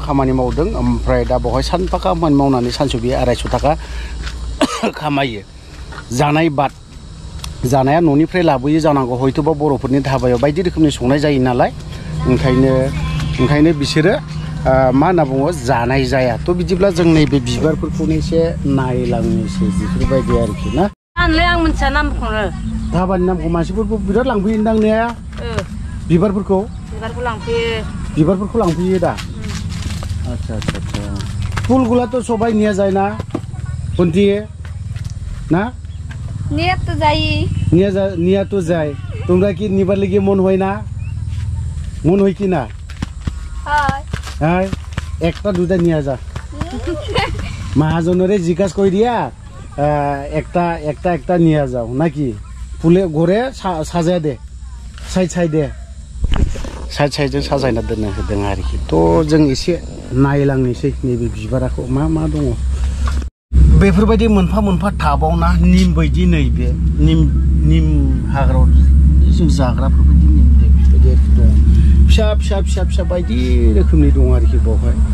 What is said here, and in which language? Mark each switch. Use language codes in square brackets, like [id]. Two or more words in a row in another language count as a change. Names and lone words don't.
[brx] खामानि मावदों ओमफ्राय दा बहाय सानफा खामानि मावनानै सानसेयाव बे 250 थाखा खामायो जानाय बाद जानाया न'निफ्राय लाबोयो जानांगौ हयथ'बा बर'फोरनि धाबायाव बायदि रोखोमनि संनाय जायो नालाय ओंखायनो बिसोरो मा होनना बुङो जानाय जाया थ' बिदिब्ला जों नैबे बिबारफोरखौनो एसे नायलांनोसै बेफोरबायदि आरोखि ना आंलाय आं मिथिया नामखौनो धाबानि नामखौ मानसिफोरखौ बिराद लांफैयोदां ने बिबारफोरखौ लांफैयो दा [bn] আচ্ছা ফুলগুলা তো সবাই নিয়া যায় না কোনটিয়ে না নিয়া তো যায় তোমরা কি নিবার লাগি মন হয় না মন হয় কি না হয় একটা দুটা নিয়া যা মহাজনরে জিজ্ঞাসা কই দিয়া একটা নিয়া যাও নাকি ফুলে ঘরে সাজায় দে [brx] साइड साजायना दोननो होदों आरोखि थ' जों एसे नायलांनोसै नैबे बिबाराखौ मा दङ बेफोरबायदि मोनफा थाबावना निम बायदि नैबे निम हाग्रायाव जों जाग्राफोरबायदि निम बेफोरबायदि दं फिसा बायदि रोखोमनि दं आरोखि बावहाय